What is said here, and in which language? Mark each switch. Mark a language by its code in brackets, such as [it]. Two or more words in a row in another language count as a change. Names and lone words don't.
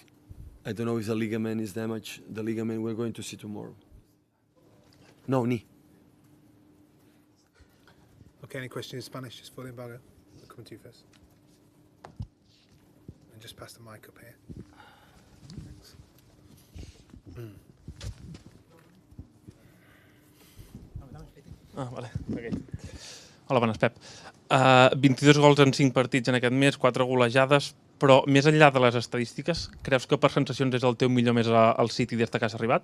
[en] I don't know if the ligament is damaged. The ligament we're going to see tomorrow. No, knee. Okay, any questions in Spanish? Just falling back. I'll come to you first. And just pass the mic up here. Thanks. Vale. Okay. [ca] Hola, bones, Pep. 22 gols en 5 partits en aquest mes, 4 golejades, però més enllà de les estadístiques, creus que per sensacions és el teu millor mes al City des que has arribat?